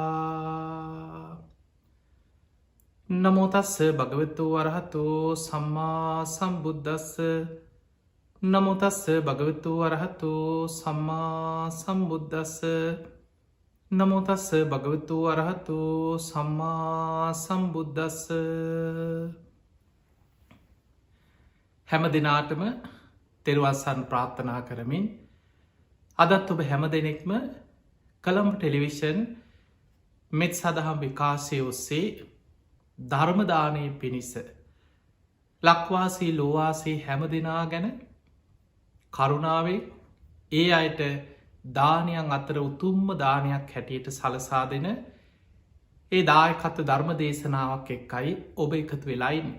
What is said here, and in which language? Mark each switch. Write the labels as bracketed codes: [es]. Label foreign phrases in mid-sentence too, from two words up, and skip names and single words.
[pi] නමෝ තස්ස භගවතු වරහතෝ සම්මා සම්බුද්දස්ස නමෝ තස්ස භගවතු වරහතෝ සම්මා සම්බුද්දස්ස නමෝ තස්ස භගවතු වරහතෝ සම්මා සම්බුද්දස්ස [si] හැම දිනාටම තෙරුවන් සරණ ප්‍රාර්ථනා කරමින් අදත් ඔබ හැම දෙනෙක්ම කළඹ ටෙලිවිෂන් මෙත් සදහම් විකාශය ඔස්සේ ධර්මදානය පිණිස ලක්වාසී ලෝවාසී හැම දෙනා ගැන කරුණාවේ ඒ අයට දානයන් අතර උතුම්ම දානයක් හැටියට සලසා දෙන ඒ දායකත්ව ධර්ම දේශනාවක් එක්කයි ඔබ එකතු වෙලායින්නේ.